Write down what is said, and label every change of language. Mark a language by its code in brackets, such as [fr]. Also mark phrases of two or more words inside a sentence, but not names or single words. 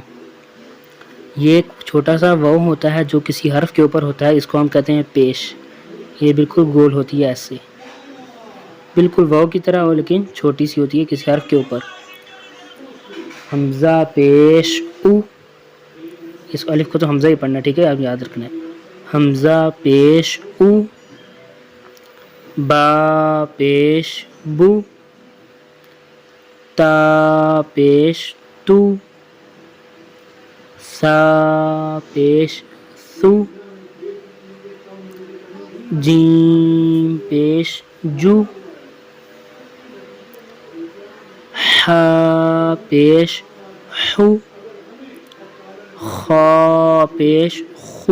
[ur] یہ ایک چھوٹا سا واو ہوتا ہے جو کسی حرف کے اوپر ہوتا ہے، اس کو ہم کہتے ہیں پیش۔ یہ بالکل گول ہوتی ہے ایسے، بالکل واو کی طرح ہو لیکن چھوٹی سی ہوتی ہے کسی حرف کے اوپر۔ حمزہ پیش او، اس الف کو تو حمزہ ہی پڑھنا، ٹھیک ہے، آپ یاد رکھنا ہے۔ حمزہ پیش او، با پیش بو، تا پیش تو، سا پیش سو، جیم پیش جو، ہا پیش حو، خا پیش خو۔